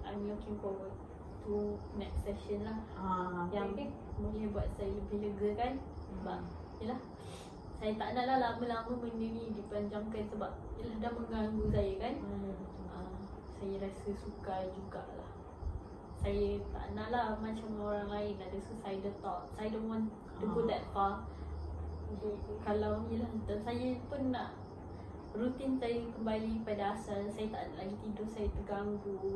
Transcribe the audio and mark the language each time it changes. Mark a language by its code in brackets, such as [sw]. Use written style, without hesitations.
[en] I'm looking forward to next session lah. [ms] Yang boleh buat saya lebih lega kan. Sebab yelah, saya tak nak lah lama-lama benda ni dipanjangkan sebab yelah dah mengganggu saya kan. Saya rasa sukar jugalah. Saya tak nak lah macam orang lain ada [en] suicidal thought. I don't want to go that far. [ms] Kalau yelah, dan saya pun nak rutin saya kembali pada asal. Saya tak nak lagi tidur, saya terganggu.